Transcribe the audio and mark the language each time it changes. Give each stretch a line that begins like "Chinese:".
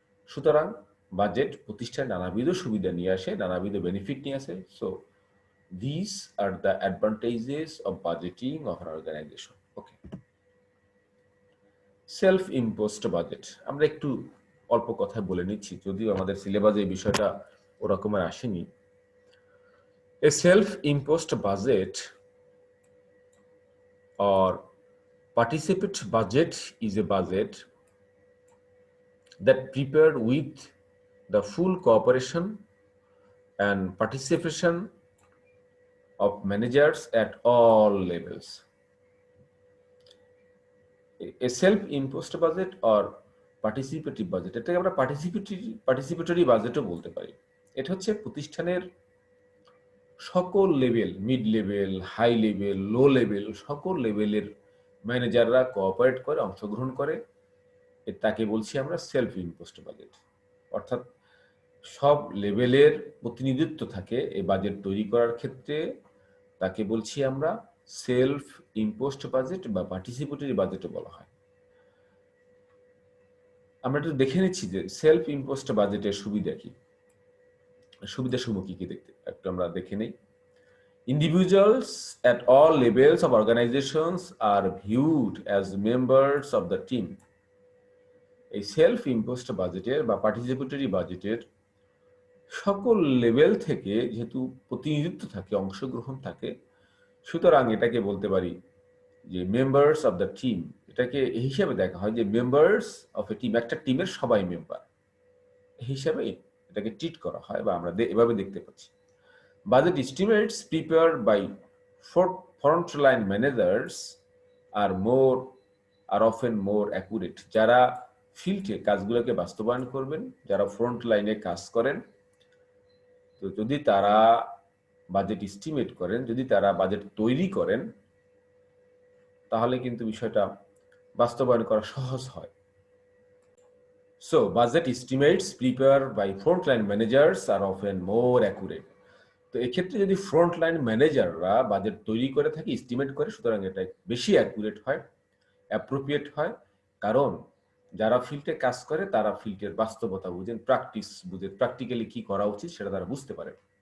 Bangla: সুতরাং বাজেট প্রতিষ্ঠায় নানাবিধ সুবিধা নিয়ে আসে, নানাবিধ বেনিফিট নিয়ে আসে।
English: So this are the advantages of budgeting of an organisation.
Bangla: Okay, self imposed budget আমরা একটু অল্প কথায় বলে নিচ্ছি, যদিও আমাদের সিলেবাসে এই বিষয়টা ওরকমের আসেনি।
English: A self imposed budget or participant budget is a budget that prepared with the full cooperation and participation of managers at all levels. A self-imposed budget or
Bangla: participatory budget, এটাকে আমরা পার্টিসিপেটরি বাজেটও বলতে পারি। এটা হচ্ছে প্রতিষ্ঠানের সকল level, mid level, high level, low level, সকল লেভেলের ম্যানেজাররা কোঅপারেট করে, অংশগ্রহণ করে, তাকে বলছি আমরা সেলফ ইম্পোজড বাজেট। অর্থাৎ সব লেভেলের প্রতিনিধিত্ব থাকে এই বাজেট তৈরি করার ক্ষেত্রে, তাকে বলছি আমরা সেলফ ইম্পোজড বাজেট বা পার্টিসিপেটরি বাজেটও বলা হয়। আমরা একটু দেখে নিচ্ছি যে সেলফ ইম্পোজড বাজেটের সুবিধা কি, সুবিধাসমূহ কি কি দেখতে একটু আমরা দেখে নেই।
English: Individuals at all levels of organizations are viewed as members of the team.
Bangla: এই সেলফ ইম্পোজড বাজেটের বা পার্টিসিপেটরি বাজেটের সকল লেভেল থেকে যেহেতু প্রতিনিধিত্ব থাকে, অংশগ্রহণ থাকে, সুতরাং এটাকে বলতে পারি যে
English: Members of the team.
Bangla: এটাকে এই হিসাবে দেখা হয় যে
English: members of a team,
Bangla: একটা টিমের সবাই মেম্বার হিসাবে এটাকে ট্রিট করা হয়, বা আমরা এভাবে দেখতে পাচ্ছি।
English: Budget estimates prepared by frontline managers are often more accurate.
Bangla: যারা ফিল্ডে কাজগুলোকে বাস্তবায়ন করবেন, যারা ফ্রন্ট লাইনে কাজ করেন, তো যদি তারা বাজেট এস্টিমেট করেন, যদি তারা বাজেট তৈরি করেন, তাহলে কিন্তু বিষয়টা বাস্তবায়ন করা সহজ হয়।
English: So budget estimates prepared by frontline managers are often more accurate.
Bangla: তো এক্ষেত্রে যদি ফ্রন্ট লাইন ম্যানেজাররা বাজেট তৈরি করে থাকে, এস্টিমেট করে, সুতরাং এটা বেশি অ্যাকুরেট হয়, অ্যাপ্রোপ্রিয়েট হয়। কারণ যারা ফিল্ডে কাজ করে তারা ফিল্ডের বাস্তবতা বুঝেন, প্র্যাকটিস বুঝেন, প্র্যাকটিক্যালি কি করা উচিত সেটা তারা বুঝতে পারে।